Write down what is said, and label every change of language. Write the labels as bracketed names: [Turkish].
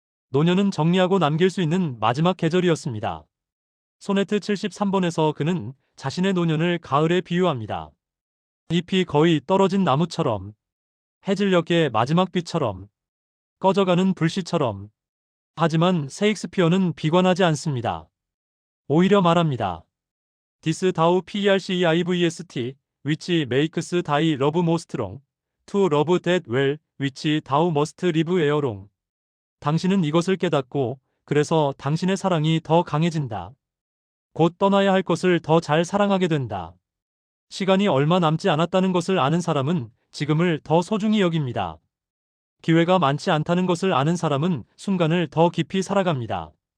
[Korean] 노년은 정리하고 남길 수 있는 마지막 계절이었습니다. 소네트 73번에서 그는 자신의 노년을 가을에 비유합니다. 잎이 거의 떨어진 나무처럼, 해질녘의 마지막 빛처럼, 꺼져가는 불씨처럼. 하지만 세익스피어는 비관하지 않습니다. 오히려 말합니다. [English] This thou perceive which makes thy love more strong, to love that well which thou must live erelong. [Korean] 당신은 이것을 깨닫고 그래서 당신의 사랑이 더 강해진다. 곧 떠나야 할 것을 더 잘 사랑하게 된다. 시간이 얼마 남지 않았다는 것을 아는 사람은 지금을 더 소중히 여깁니다. 기회가 많지 않다는 것을 아는 사람은 순간을 더 깊이 살아갑니다.